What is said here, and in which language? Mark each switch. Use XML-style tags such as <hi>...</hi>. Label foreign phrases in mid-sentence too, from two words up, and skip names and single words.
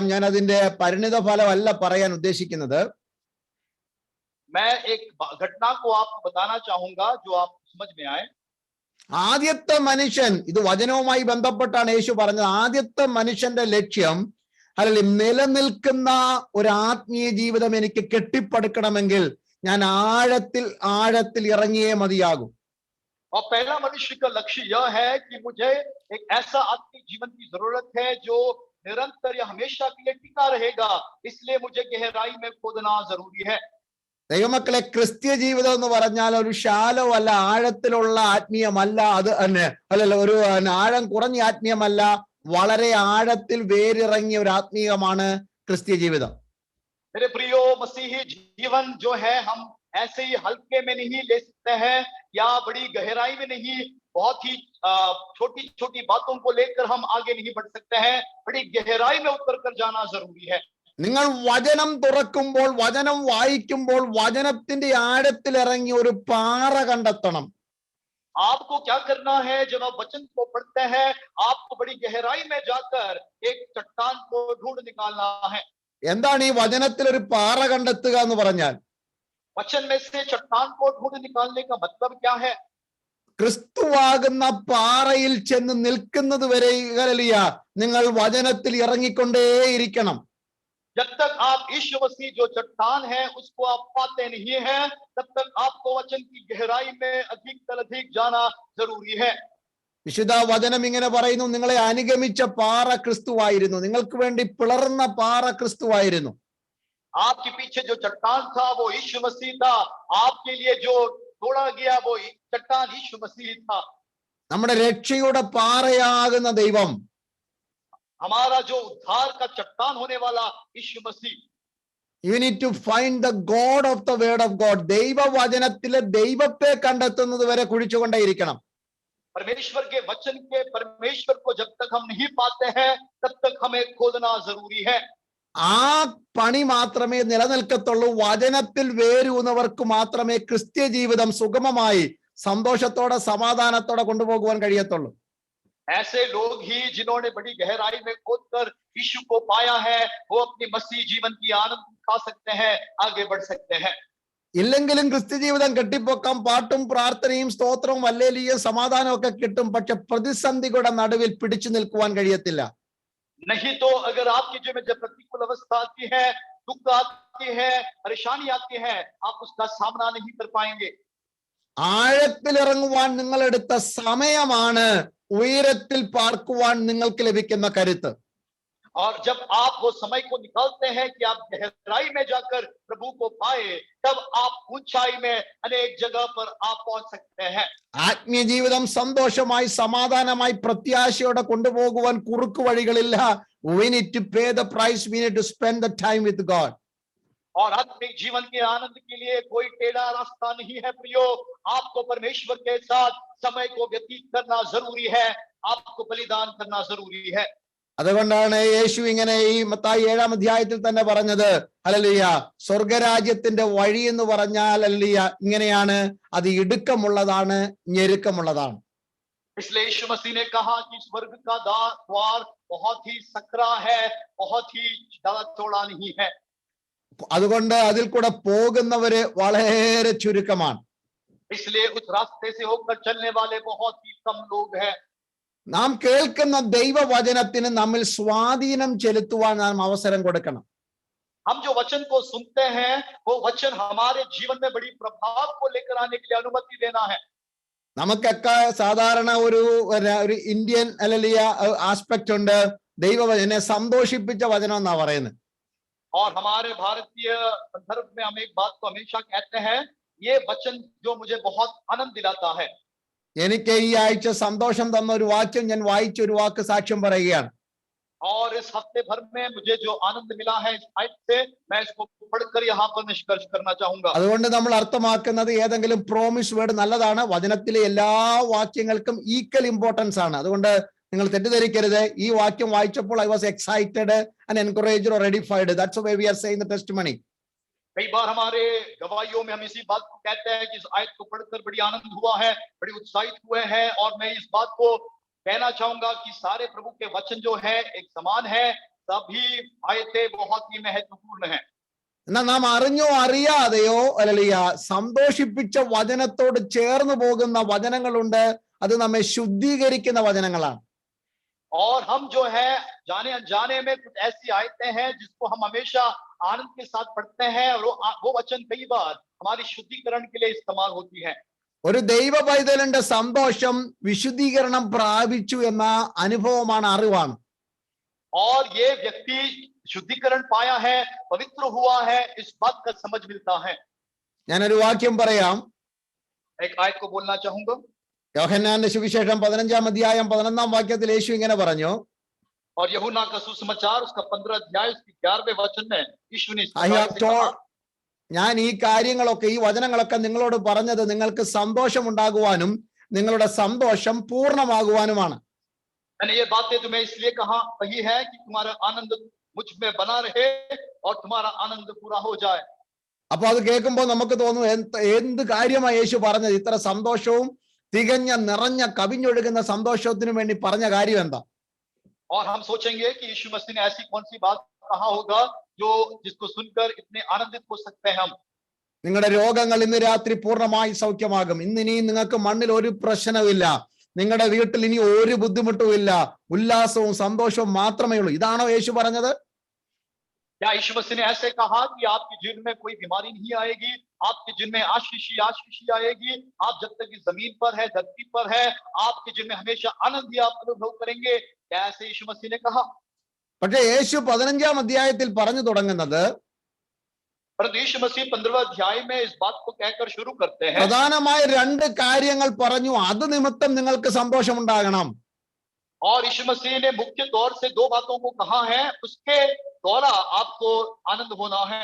<ml>ഞാൻ അതിന്റെ പരിണിത ഫലമല്ല പറയാൻ ഉദ്ദേശിക്കുന്നത്.</ml> <hi>मैं एक घटना को आपको बताना चाहूंगा जो आप समझ में आए।</hi> <ml>ആദ്യത്തെ മനുഷ്യൻ, ഇത് വചനവുമായി ബന്ധപ്പെട്ടാണ് യേശു പറഞ്ഞത്, ആദ്യത്തെ മനുഷ്യന്റെ ലക്ഷ്യം അല്ലെങ്കിൽ നിലനിൽക്കുന്ന ഒരു ആത്മീയ ജീവിതം എനിക്ക് കെട്ടിപ്പടുക്കണമെങ്കിൽ ഞാൻ ആഴത്തിൽ ഇറങ്ങിയേ മതിയാകും.</ml> <hi>और पहला मनुष्य का लक्ष्य यह है कि मुझे एक ऐसा आत्मिक जीवन की जरूरत है जो निरंतर या हमेशा के लिए टिका रहेगा, इसलिए मुझे गहराई में खोदना जरूरी है।</hi> <ml>ദൈവമക്കളെ, ക്രിസ്ത്യ ജീവിതം എന്ന് പറഞ്ഞാൽ ഒരു ശാലോ അല്ല, ആഴത്തിലുള്ള ആത്മീയമല്ല. അത് അല്ലല്ല, ഒരു ആഴം കുറഞ്ഞ ആത്മീയമല്ല, വളരെ ആഴത്തിൽ വേരിറങ്ങിയ ഒരു ആത്മീയമാണ് ക്രിസ്ത്യ ജീവിതം.</ml> <hi>मेरे प्रियो, मसीही जीवन जो है हम ऐसे ही हल्के में नहीं ले सकते हैं या बड़ी गहराई में नहीं, बहुत ही छोटी छोटी बातों को लेकर हम आगे नहीं बढ़ सकते हैं, बड़ी गहराई में उतर कर जाना जरूरी है।</hi> <ml>നിങ്ങൾ വചനം തുറക്കുമ്പോൾ, വചനം വായിക്കുമ്പോൾ വചനത്തിന്റെ ആഴത്തിൽ ഇറങ്ങി ഒരു പാറ കണ്ടെത്തണം.</ml> <hi>आपको क्या करना है? जब आप वचन को पढ़ते हैं आपको बड़ी गहराई में जाकर एक चट्टान को ढूंढ निकालना है।</hi> <ml>എന്താണ് ഈ വചനത്തിൽ ഒരു പാറ കണ്ടെത്തുക എന്ന് പറഞ്ഞാൽ?</ml> <hi>वचन में से चट्टान को ढूंढ निकालने का मतलब क्या है?</hi> <ml>ക്രിസ്തുവാകുന്ന പാറയിൽ ചെന്ന് നിൽക്കുന്നത് വരെ നിങ്ങൾ വചനത്തിൽ ഇറങ്ങിക്കൊണ്ടേയിരിക്കണം.</ml> <hi>जब तक आप यीशु मसीह जो चट्टान है उसको आप पाते नहीं हैं, तब तक आपको वचन की गहराई में अधिक जाना जरूरी है।</hi> <ml>വിശുദ്ധ വചനം ഇങ്ങനെ പറയുന്നു, നിങ്ങളെ അനുഗമിച്ച പാറ ക്രിസ്തുവായിരുന്നു, നിങ്ങൾക്ക് വേണ്ടി പിളർന്ന പാറ ക്രിസ്തുവായിരുന്നു.</ml> <hi>आपके पीछे जो चट्टान था वो यीशु मसीह था, आपके लिए जो तोड़ा गया वो चट्टान यीशु मसीह था.</hi> <ml>നമ്മുടെ രക്ഷയുടെ പാറയാകുന്ന ദൈവം,</ml> <hi>हमारा जो उद्धार का चट्टान होने वाला यीशु मसीह.</hi> <en>You need to find the God of the word of God.</en> <ml>ദൈവവചനത്തിലെ ദൈവത്തെ കണ്ടെത്തുന്നത് വരെ കുഴിച്ചുകൊണ്ടേയിരിക്കണം.</ml> <hi>परमेश्वर के वचन के परमेश्वर को जब तक हम नहीं पाते हैं तब तक हमें खोदना जरूरी है.</hi> <ml>ആ പണി മാത്രമേ നിലനിൽക്കത്തുള്ളൂ. വചനത്തിൽ വേരൂന്നവർക്ക് മാത്രമേ ക്രിസ്ത്യ ജീവിതം സുഗമമായി സന്തോഷത്തോടെ സമാധാനത്തോടെ കൊണ്ടുപോകുവാൻ കഴിയത്തുള്ളൂ.</ml> <hi>ऐसे लोग ही जिन्होंने बड़ी गहराई में खोदकर यीशु को पाया है, वो अपनी मसीह जीवन की आनंद उठा सकते हैं, आगे बढ़ सकते हैं.</hi> <ml>ഇല്ലെങ്കിലും ക്രിസ്ത്യ ജീവിതം കെട്ടിപ്പൊക്കാം, പാട്ടും പ്രാർത്ഥനയും സ്തോത്രവും ഹല്ലേലൂയയും സമാധാനവും ഒക്കെ കിട്ടും. പക്ഷെ പ്രതിസന്ധികളുടെ നടുവിൽ പിടിച്ചു നിൽക്കുവാൻ കഴിയത്തില്ല.</ml> <hi>नहीं तो अगर आपके जीवन में जब प्रतिकूल अवस्था आती है, दुख आती है, परेशानी आती है, आप उसका सामना नहीं कर पाएंगे.</hi> <ml>ആഴത്തിലിറങ്ങുവാൻ നിങ്ങൾ എടുത്ത സമയമാണ് ഉയരത്തിൽ പാർക്കുവാൻ നിങ്ങൾക്ക് ലഭിക്കുന്ന കരുത്ത്.</ml> <hi>और जब आप वो समय को निकालते हैं कि आप गहराई में जाकर प्रभु को पाए, तब आप ऊंचाई में अनेक जगह पर आप पहुंच सकते हैं.</hi> <ml>ആത്മീയ ജീവിതം സന്തോഷമായി സമാധാനമായി പ്രത്യാശയോടെ കൊണ്ടുപോകുവാൻ കുറുക്കു വഴികളില്ല.</ml> <en>We need to pay the price. We need to spend the time with God.</en> <hi>और आत्मिक जीवन के आनंद के लिए कोई टेढ़ा रास्ता नहीं है प्रियो. आपको परमेश्वर के साथ समय को व्यतीत करना जरूरी है, आपको बलिदान करना जरूरी है.</hi> <ml>അതുകൊണ്ടാണ് യേശു ഇങ്ങനെ ഈ മത്തായി 7-ാം അധ്യായത്തിൽ തന്നെ പറഞ്ഞത്, ഹല്ലേലൂയ, സ്വർഗരാജ്യത്തിന്റെ വഴി എന്ന് പറഞ്ഞാൽ ഹല്ലേലൂയ ഇങ്ങനെയാണ്, അത് ഇടുക്കമുള്ളതാണ്, ഞെരുക്കമുള്ളതാണ്.</ml> <hi>इसलिए यीशु मसीह ने कहा कि स्वर्ग का द्वार बहुत ही सकरा है, बहुत ही ज्यादा चौड़ा नहीं है.</hi> <ml>അതുകൊണ്ട് അതിൽ കൂടെ പോകുന്നവര് വളരെ ചുരുക്കമാണ്.</ml> <hi>इसलिए उस रास्ते से होकर चलने वाले बहुत ही कम लोग हैं.</hi> <ml>നാം കേൾക്കുന്ന ദൈവവചനത്തിന് നമ്മിൽ സ്വാധീനം ചെലുത്തുവാൻ നാം അവസരം കൊടുക്കണം.</ml> <hi>हम जो वचन को सुनते हैं वो वचन हमारे जीवन में बड़ी प्रभाव को लेकर आने के लिए अनुमति देना है.</hi> <ml>നമുക്കൊക്കെ സാധാരണ ഒരു ഇന്ത്യൻ ഹല്ലേലൂയ ആസ്പെക്ട് ഉണ്ട്. ദൈവവചനെ സന്തോഷിപ്പിച്ച വചനം എന്നാ പറയുന്നത്.</ml> <hi>और हमारे भारतीय संदर्भ में हम एक बात को हमेशा कहते हैं, ये वचन जो मुझे बहुत आनंद दिलाता है.</hi> <ml>എനിക്ക് ഈ ആഴ്ച സന്തോഷം തന്ന ഒരു വാക്യം ഞാൻ വായിച്ച ഒരു വാക്ക് സാക്ഷ്യം പറയുകയാണ്.</ml> <hi>और इस हफ्ते भर में मुझे जो आनंद मिला है इस आयत से, मैं इसको पढ़कर यहाँ पर निष्कर्ष करना चाहूंगा.</hi> <ml>അതുകൊണ്ട് നമ്മൾ അർത്ഥമാക്കുന്നത് ഏതെങ്കിലും</ml> <en>promise word</en> <ml>നല്ലതാണ്. വചനത്തിലെ എല്ലാ വാക്യങ്ങൾക്കും</ml> <en>equal importance</en> <ml>ആണ്. അതുകൊണ്ട് നിങ്ങൾ തെറ്റിദ്ധരിക്കരുത്. ഈ വാക്യം വായിച്ചപ്പോൾ</ml> <en>I was excited and encouraged or edified. That's the way we are saying the testimony.</en> <hi>कई बार हमारे गवाहियों में हम इसी बात को कहते हैं कि इस आयत को पढ़कर बड़ी आनंद हुआ है, बड़ी उत्साहित हुए हैं. और मैं इस बात को कहना चाहूंगा कि सारे प्रभु के वचन जो है एक समान है, सभी आयतें बहुत ही महत्वपूर्ण है.</hi> <ml>എന്നാൽ നാം അറിഞ്ഞോ അറിയാതെയോ ഹല്ലേലൂയ സന്തോഷിപ്പിച്ച വചനത്തോട് ചേർന്ന് പോകുന്ന വചനങ്ങളുണ്ട്. അത് നമ്മെ ശുദ്ധീകരിക്കുന്ന വചനങ്ങളാണ്.</ml> <hi>और हम जो है जाने अनजाने में कुछ ऐसी आयतें हैं जिसको हम हमेशा आनंद के साथ पढ़ते हैं, और वो वचन कई बार हमारी शुद्धिकरण के लिए इस्तेमाल होती है.</hi> <ml>ഒരു ദൈവ പൈതലിന്റെ സന്തോഷം വിശുദ്ധീകരണം പ്രാപിച്ചു എന്ന അനുഭവമാണ്, അറിവാണ്.</ml> <hi>और ये व्यक्ति शुद्धिकरण पाया है, पवित्र हुआ है, इस बात का समझ मिलता है.</hi> <ml>ഞാനൊരു വാക്യം പറയാം.</ml> <hi>एक आयत को बोलना चाहूंगा.</hi> <ml>യോഹന്നാന്റെ സുവിശേഷം 15-ാം അധ്യായം 11-ാം വാക്യത്തിൽ യേശു ഇങ്ങനെ പറഞ്ഞു,</ml> <hi>और यूहन्ना का सुसमाचार उसका 15 अध्याय उसके 11वें वचन में यीशु ने</hi> <ml>ഞാൻ ഈ കാര്യങ്ങളൊക്കെ ഈ വചനങ്ങളൊക്കെ നിങ്ങളോട് പറഞ്ഞത് നിങ്ങൾക്ക് സന്തോഷം ഉണ്ടാകുവാനും നിങ്ങളുടെ സന്തോഷം പൂർണ്ണമാകുവാനുമാണ്.</ml> <hi>मैंने ये बातें तुम्हें इसलिए कही है कि तुम्हारा आनंद मुझ में बना रहे और तुम्हारा आनंद पूरा हो जाए.</hi> <ml>അപ്പൊ അത് കേൾക്കുമ്പോൾ നമുക്ക് തോന്നും എന്ത് കാര്യമാണ് യേശു പറഞ്ഞത്, ഇത്ര സന്തോഷവും തികഞ്ഞ നിറഞ്ഞ കവിഞ്ഞൊഴുകുന്ന സന്തോഷത്തിനു വേണ്ടി പറഞ്ഞ കാര്യം എന്താ?</ml> <hi>और हम सोचेंगे कि यीशु मसीह ने ऐसी कौन सी बात कहा होगा जो जिसको सुनकर इतने आनंदित हो सकते हैं हम.</hi> <ml>നിങ്ങളുടെ രോഗങ്ങൾ ഇന്ന് രാത്രി പൂർണ്ണമായി സൗഖ്യമാകും. ഇന്നിനി നിങ്ങൾക്ക് മണ്ണിൽ ഒരു പ്രശ്നവുമില്ല. നിങ്ങളുടെ വീട്ടിൽ ഇനി ഒരു ബുദ്ധിമുട്ടും ഇല്ല. ഉല്ലാസവും സന്തോഷവും മാത്രമേ ഉള്ളൂ. ഇതാണോ യേശു പറഞ്ഞത്?</ml> <hi>क्या यीशु मसीह ने ऐसे कहा कि आपके जीवन में कोई बीमारी नहीं आएगी, आपके जीवन में आशीष ही आएगी, आप जब तक इस जमीन पर है, धरती पर है, आपके जीवन में हमेशा आनंद ही आप अनुभव करेंगे? क्या ऐसे यीशु मसीह ने कहा?</hi> <ml>പക്ഷേ യേശു 15-ാം അധ്യായത്തിൽ പറഞ്ഞു തുടങ്ങുന്നത്</ml> <hi>परंतु यीशु मसीह 15वें अध्याय में इस बात को कहकर शुरू करते हैं,</hi> <ml>പ്രധാനമായ 2 കാര്യങ്ങൾ പറഞ്ഞു, അത് നിമിത്തം നിങ്ങൾക്ക് സന്തോഷമുണ്ടാകണം.</ml> <hi>और यीशु मसीह ने मुख्य तौर से 2 बातों को कहा है, उसके द्वारा आपको आनंद होना है.</hi>